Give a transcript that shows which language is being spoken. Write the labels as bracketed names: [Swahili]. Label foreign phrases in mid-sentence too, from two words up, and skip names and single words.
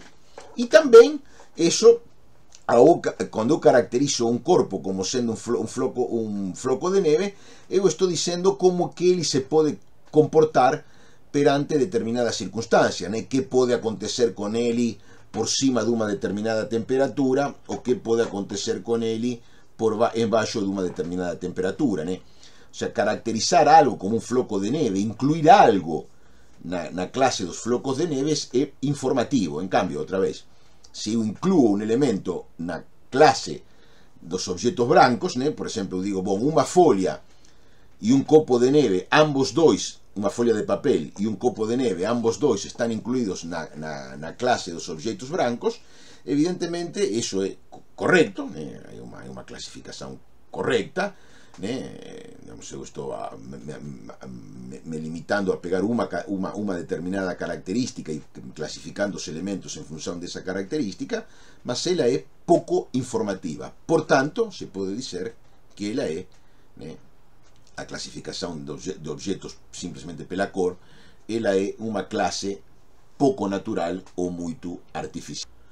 [Portuguese] E também, isso, quando eu caracterizo um corpo como sendo um floco de neve, eu estou dizendo como que ele se pode comportar perante determinadas circunstâncias, né? Que pode acontecer com ele por cima de uma determinada temperatura, ou que pode acontecer com ele embaixo de uma determinada temperatura, né? [Spanish] O sea, [Galician] caracterizar algo como un floco de neve, incluir algo na clase dos flocos de neve é informativo. En cambio, outra vez, se eu incluo un elemento na clase dos objetos brancos, né? Por exemplo, eu digo, bom, unha folia e un copo de neve, ambos dois, unha folia de papel e un copo de neve, ambos dois están incluídos na clase dos objetos brancos, evidentemente, iso é correcto, né? É unha clasificación correcta, [Portuguese] digamos, eu estou me limitando a pegar uma determinada característica e clasificando os elementos en función dessa característica, mas ela é pouco informativa. Por tanto, se pode dizer que ela é, a clasificación de objetos simplesmente pela cor, ela é uma classe pouco natural ou muito artificial.